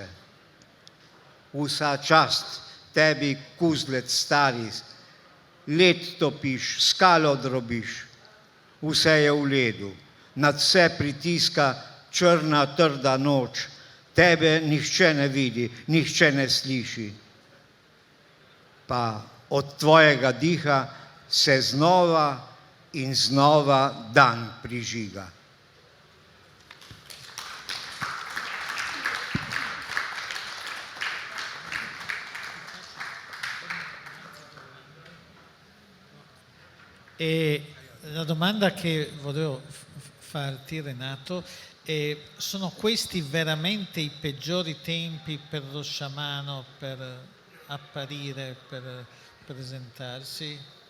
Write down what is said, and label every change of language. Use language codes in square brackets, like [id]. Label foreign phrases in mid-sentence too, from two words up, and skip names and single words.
[sl] Vsa čast tebi, kuzlec stari, led topiš, skalo drobiš, vse je v ledu, nad vse pritiska črna trda noč, tebe nihče ne vidi, nihče ne sliši. Pa od tvojega diha se znova in znova dan prižiga. [it] E la domanda che volevo farti, Renato, è: sono questi veramente i peggiori tempi per lo sciamano per apparire, per presentarsi?